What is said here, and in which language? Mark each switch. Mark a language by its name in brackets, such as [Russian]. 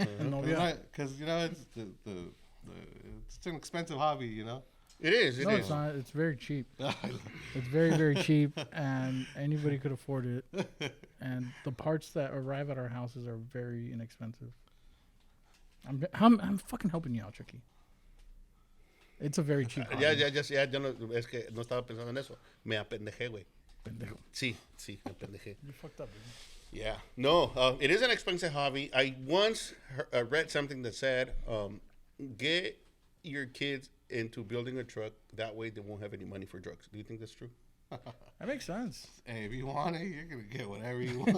[English] Because, you know, it's it's an expensive hobby, you know. It is. No, it's not. It's very cheap. It's very, very cheap, and anybody could afford it. And the parts that arrive at our houses are very inexpensive. I'm fucking helping you out, Chucky. It's a very cheap hobby. [Spanish] Ya, no, es que no estaba pensando en eso. Me apendejé, güey. Pendejo. Sí, me apendejé. [English] You fucked up, dude. Yeah. No, it is an expensive hobby. I once read something that said, get your kids into building a truck. That way they won't have any money for drugs. Do you think that's true? That makes sense. Hey, if you want it, you're going to get whatever you want.